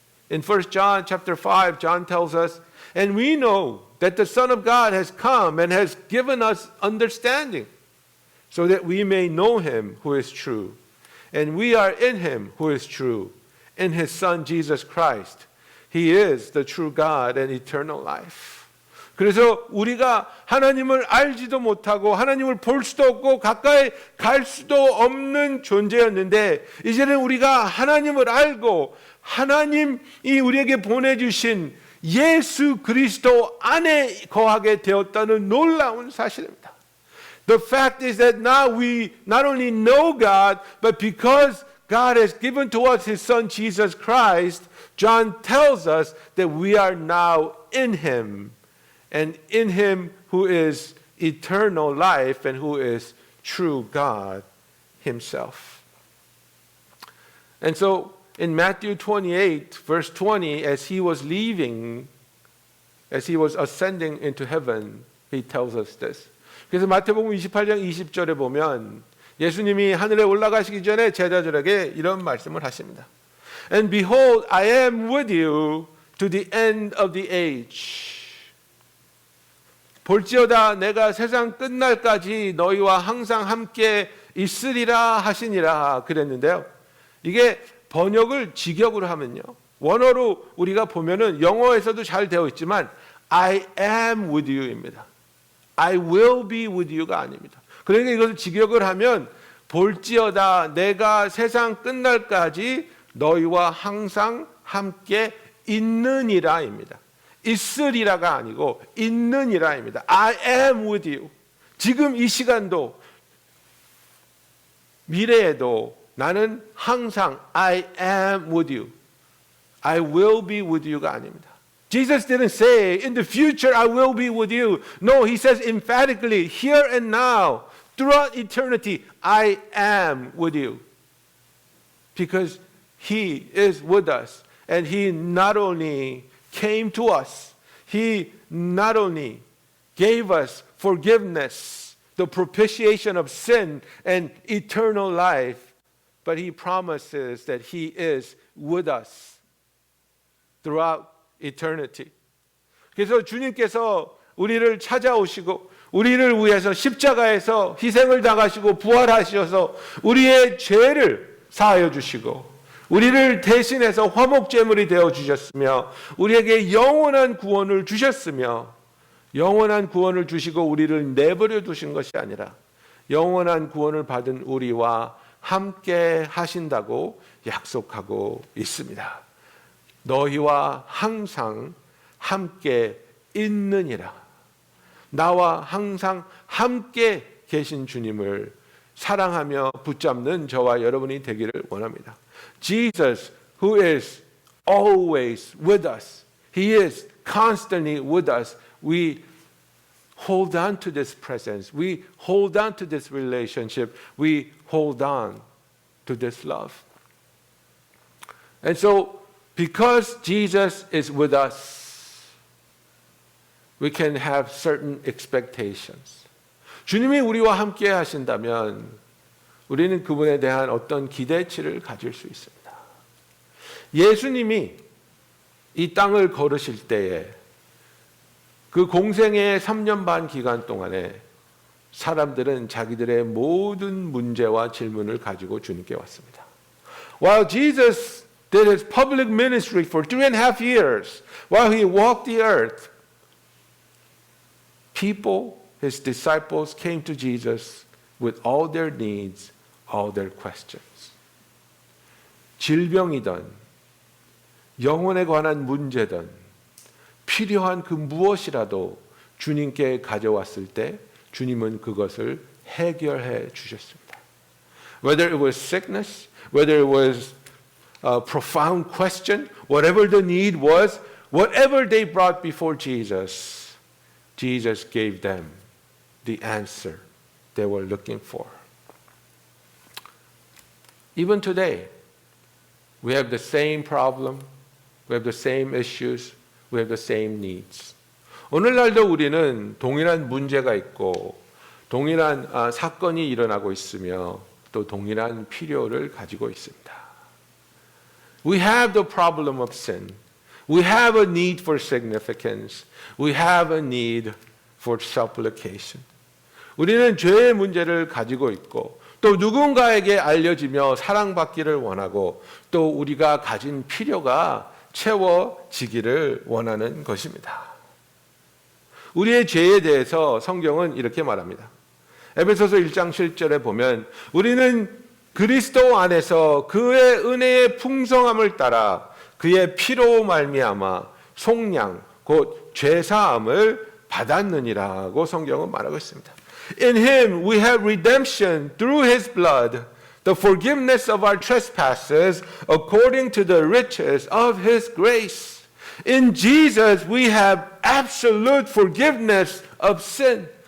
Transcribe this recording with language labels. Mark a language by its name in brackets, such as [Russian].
[English] In 1 John chapter 5, John tells us, "And we know that the Son of God has come and has given us understanding, so that we may know him who is true. And we are in him who is true, in his Son Jesus Christ. He is the true God and eternal life." [Korean] 그래서 우리가 하나님을 알지도 못하고 하나님을 볼 수도 없고 가까이 갈 수도 없는 존재였는데 이제는 우리가 하나님을 알고 하나님이 우리에게 보내주신 예수 그리스도 안에 거하게 되었다는 놀라운 사실입니다. [English] The fact is that now we not only know God, but because God has given to us His Son Jesus Christ, John tells us that we are now in Him, and in Him who is eternal life and who is true God Himself. And so in Matthew 28, verse 20, as He was leaving, as He was ascending into heaven, He tells us this. [Korean] 그래서 마태복음 28장 20절에 보면 예수님이 하늘에 올라가시기 전에 제자들에게 이런 말씀을 하십니다. [English] And behold, I am with you to the end of the age. [Korean] 볼지어다 내가 세상 끝날까지 너희와 항상 함께 있으리라 하시니라 그랬는데요. 이게 번역을 직역으로 하면요. 원어로 우리가 보면은 영어에서도 잘 되어 있지만 [English] I am with you [Korean] 입니다. [English] I will be with you가 [Korean] 아닙니다. 그러니까 이것을 직역을 하면 볼지어다 내가 세상 끝날까지 너희와 항상 함께 있느니라입니다. 있으리라가 아니고 있느니라입니다. [English] I am with you. [Korean] 지금 이 시간도 미래에도 나는 항상 [English] I am with you. I will be with you가 [Korean] 아닙니다. [English] Jesus didn't say in the future I will be with you. No, he says emphatically here and now throughout eternity I am with you. Because he is with us and he not only came to us, he not only gave us forgiveness, the propitiation of sin and eternal life, but he promises that he is with us throughout eternity. [Korean] 그래서 주님께서 우리를 찾아오시고 우리를 위해서 십자가에서 희생을 당하시고 부활하셔서 우리의 죄를 사하여 주시고 우리를 대신해서 화목제물이 되어 주셨으며 우리에게 영원한 구원을 주셨으며 영원한 구원을 주시고 우리를 내버려 두신 것이 아니라 영원한 구원을 받은 우리와 함께 하신다고 약속하고 있습니다. 너희와 항상 함께 있느니라. 나와 항상 함께 계신 주님을 사랑하며 붙잡는 저와 여러분이 되기를 원합니다. [English] Jesus, who is always with us, He is constantly with us. We hold on to this presence. We hold on to this relationship. We hold on to this love. And so, because Jesus is with us, we can have certain expectations. [Korean] 주님이 우리와 함께 하신다면 우리는 그분에 대한 어떤 기대치를 가질 수 있습니다. 예수님이 이 땅을 걸으실 때에 그 공생의 3년 반 기간 동안에 사람들은 자기들의 모든 문제와 질문을 가지고 주님께 왔습니다. [English] While Jesus did his public ministry for 3.5 years, while he walked the earth, people, his disciples, came to Jesus with all their needs, all their questions. [Korean] 질병이든 영혼에 관한 문제든 필요한 그 무엇이라도 주님께 가져왔을 때 주님은 그것을 해결해 주셨습니다. [English] Whether it was sickness, whether it was a profound question, whatever the need was, whatever they brought before Jesus, Jesus gave them the answer they were looking for. Even today, we have the same problem, we have the same issues, we have the same needs. [Korean] 오늘날도 우리는 동일한 문제가 있고 동일한 사건이 일어나고 있으며 또 동일한 필요를 가지고 있습니다. [English] We have the problem of sin. We have a need for significance. We have a need for supplication. [Korean] 우리는 죄의 문제를 가지고 있고 또 누군가에게 알려지며 사랑받기를 원하고 또 우리가 가진 필요가 채워지기를 원하는 것입니다. 우리의 죄에 대해서 성경은 이렇게 말합니다. 에베소서 1장 7절에 보면 우리는 그리스도 안에서 그의 은혜의 풍성함을 따라 그의 피로 말미암아 속량 곧 죄사함을 받았느니라고 성경은 말하고 있습니다. [English] In him we have redemption through his blood, the forgiveness of our trespasses according to the riches of his grace. In Jesus we have absolute forgiveness of sin.